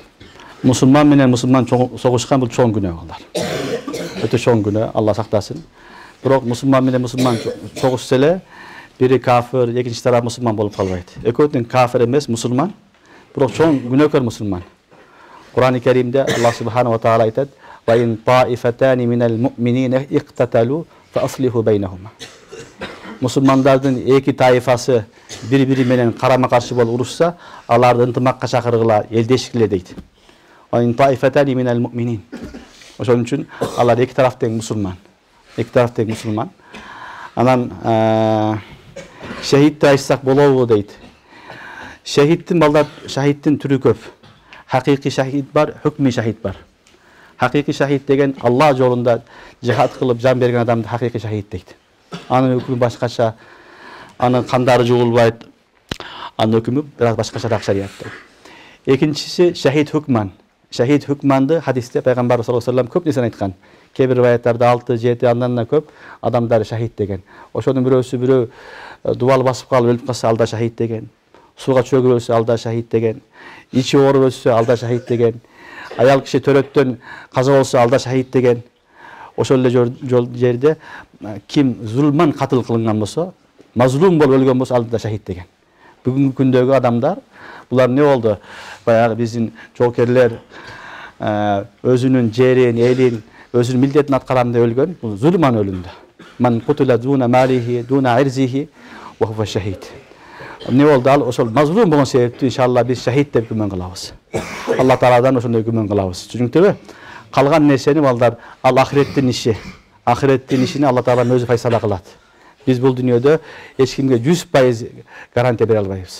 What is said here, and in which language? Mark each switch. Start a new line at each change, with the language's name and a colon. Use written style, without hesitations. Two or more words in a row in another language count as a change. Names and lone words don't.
Kyrgyz: Мусулман менен мусулман согушкан бул чоң күнөө алар. Өтө чоң күнөө, Алла сактасын. Бирок мусулман менен мусулман согушса эле, бири кафир, экинчи тарап мусулман болуп калбайт. Экөөтүн кафир эмес, мусулман, бирок чоң күнөөкөр мусулман. Кур'ан-ы Каримде Алла
Arabic: سبحانه وتعالى айтат: "وإن طائفتان من المؤمنين اقتتلوا فأصلحوا بينهما."
Kyrgyz: Мусулмандардын эки таифасы бири-бири менен карама-каршы болуп урушса, аларды ынтымакка чакыргыла, элдешкиле дейт.
Arabic: إن طائفتان من المؤمنين.
Kyrgyz: Ошон үчүн алар эки тарап тең мусулман. Эки тарап тең мусулман. Анан шахидти айтсак болобу дейт. Шахидтин балдар, шахидтин түрү көп. Хакыйкый шахид бар, hukmi шахид бар. Хакыйкый шахид деген Алла жолунда жихад кылып жан берген адамды хакыйкый шахид дейт. Анын өкүмү башкача, анын кандары жугулбайт. Анын өкүмү бирок башкачараак шариятта. Экинчиси шахид hukman. Шахид hukmanды хадисте пайгамбар
Arabic: صلى الله عليه وسلم
Kyrgyz: көп нерсени айткан. Кээ бир риwayаттарда 6-7 андан да көп адамдар шахид деген. Ошонун бирөө дубал басып калып өлүп калса алда шахид деген. Сууга чөгүп өлсө алда шахид деген. Ичи ооруп өлсө алда шахид деген. Аял киши төрөттөн каза болсо алда шахид деген. Ошол эле жерде ким зулман катыл кылынган болсо, мазлум болуп өлгөн болсо алда шахид деген. Бүгүнкү күндөгү адамдар булар не болду? Баягы биздин жоокерлер өзүнүн жерин, элин, өзүнүн милдетин аткарам деп өлгөн. Бул зулман өлүмдү.
Arabic: من قتل دون ماله دون عرضه وهو شهيد.
Kyrgyz: Не болду? Ал ошол мазлум болгон себептүү иншалла биз шахид деп күмөн кылабыз. Алла Тааладан ошондой күмөн кылабыз. Түшүнүктүбү? Калган нерсени балдар ал ахиреттин иши. Ахиреттин ишини Алла Таала өзү файсала кылат. Биз бул дүйнөдө эч кимге 100% гарантия бере албайбыз.